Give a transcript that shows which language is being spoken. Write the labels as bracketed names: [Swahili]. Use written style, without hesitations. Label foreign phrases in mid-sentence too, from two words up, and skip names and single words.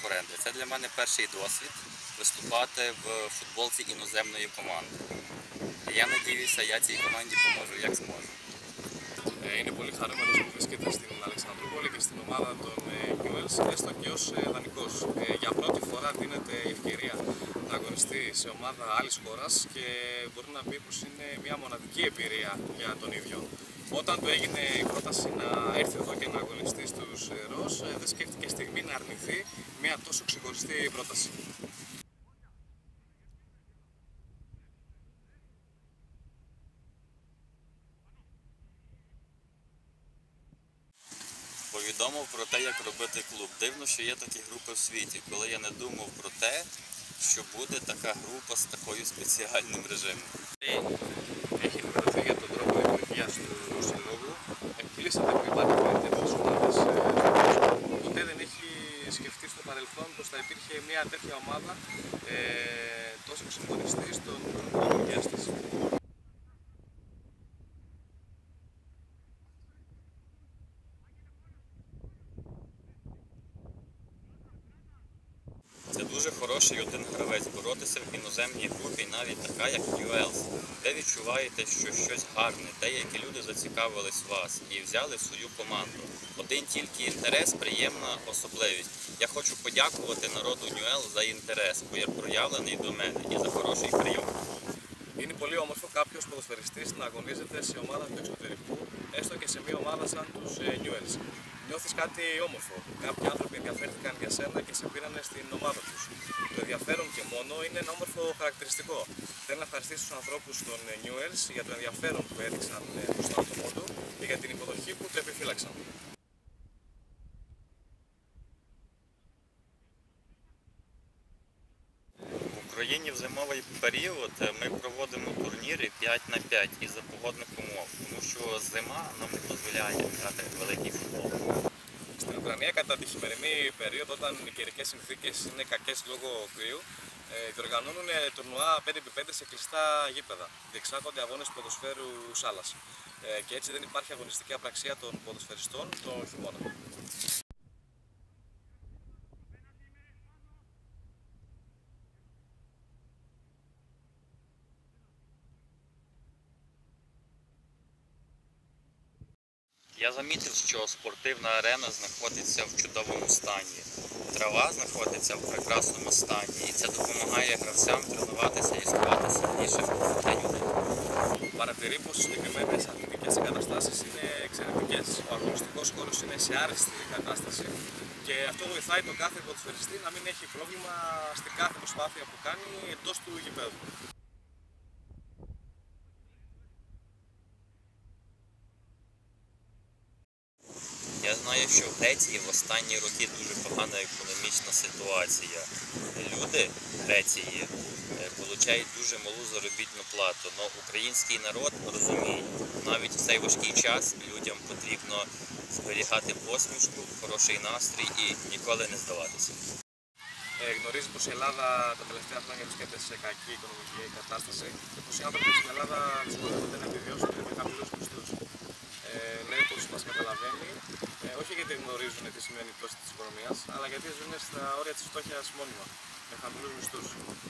[Ukrainian] команди. Це для мене перший досвід виступати в футболці іноземної команди. Я сподіваюся, я цій команді поможу як зможу. [Greek] Είναι πολύ χαρούμενος που βρίσκεται στην Αλεξανδρούπολη και στην ομάδα των Newells, έστω και ως δανεικός. Για πρώτη φορά δίνεται η ευκαιρία να αγωνιστεί σε ομάδα άλλης χώρας και μπορεί να πει πως είναι μια μοναδική εμπειρία για τον ίδιο. Όταν του έγινε η πρόταση να έρθει εδώ και να αγωνιστεί στους Ροζ, δεν σκέφτηκε στιγμή να αρνηθεί μια τόσο ξεχωριστή πρόταση. [Ukrainian] Повідомив про те, як робити клуб. Дивно, що є такі групи в світі, коли я не думав про те, що буде така група з такою спеціальним режимом. [Greek] Έχει ενημερωθεί για τον τρόπο λειτουργίας του συλλόγου. Εκπλήσεται που υπάρχει τέτοιες ομάδες. Ποτέ δεν έχει σκεφτεί στο παρελθόν πως θα υπήρχε μια τέτοια ομάδα τόσο ξεχωριστή στον τρόπο λειτουργίας της. [Ukrainian] Це дуже хороший один гравець боротися в іноземній групі, навіть така, як Newells. Де відчуваєте, що щось гарне, деякі люди зацікавились вас і взяли в свою команду. Один тільки інтерес, приємна особливість. Я хочу подякувати народу Newells за інтерес, проявлений до мене, і за хороший прийом. [Greek] Είναι πολύ όμορφο κάποιος ποδοσφαιριστής να αγωνίζεται σε ομάδα του εξωτερικού, έστω και σε μια ομάδα σαν τους Newells. Νιώθεις κάτι όμορφο. Κάποιοι άνθρωποι ενδιαφέρθηκαν για σένα και σε πήρανε στην ομάδα τους. Το ενδιαφέρον και μόνο είναι ένα όμορφο χαρακτηριστικό. Θέλω να ευχαριστήσω τους ανθρώπους των Newells για το ενδιαφέρον που έδειξαν προς το άτομό του και για την υποδοχή που του επιφύλαξαν. [Ukrainian] В Україні в зимовий період ми проводимо турніри 5 на 5 із-за погодних умов, тому що зима нам не дозволяє грати великий футбол. [Greek] Στην Ουκρανία, κατά τη χειμερινή περίοδο, όταν οι καιρικές συνθήκες είναι κακές λόγω κρύου, διοργανώνουν τουρνουά 5x5 σε κλειστά γήπεδα. Διεξάγονται αγώνες ποδοσφαίρου σάλας. Και έτσι δεν υπάρχει αγωνιστική απραξία των ποδοσφαιριστών τον χειμώνα. [Ukrainian] Я замітив, що спортивна арена знаходиться в чудовому стані. Трава знаходиться в прекрасному стані, і це допомагає гравцям тренуватися і ставати сильнішим для людей. [Greek] Παρατηρεί πως οι συγκεκριμένες αθλητικές εγκαταστάσεις είναι εξαιρετικές. Ο αγωνιστικός χώρος είναι σε άριστη κατάσταση και αυτό βοηθάει τον κάθε ποδοσφαιριστή να μην έχει πρόβλημα στην κάθε προσπάθεια που κάνει εντός του γηπέδου. [Ukrainian] Я знаю, що в Греції в останні роки дуже погана економічна ситуація. Люди в Греції отримують дуже малу заробітну плату, але український народ розуміє, навіть в цей важкий час людям потрібно зберігати посмішку, хороший настрій і ніколи не здаватися. [Greek] Γνωρίζει πως η Ελλάδα τα τελευταία χρόνια βρίσκεται σε κακή οικονομική κατάσταση και πως οι άνθρωποι στην Ελλάδα δυσκολεύονται να επιβιώσουν με χαμηλούς μισθούς. Λέει πως μας καταλαβαίνει, όχι γιατί γνωρίζουν τι σημαίνει η πτώση της οικονομίας, αλλά γιατί ζουν στα όρια της φτώχειας μόνιμα, με χαμηλούς μισθούς.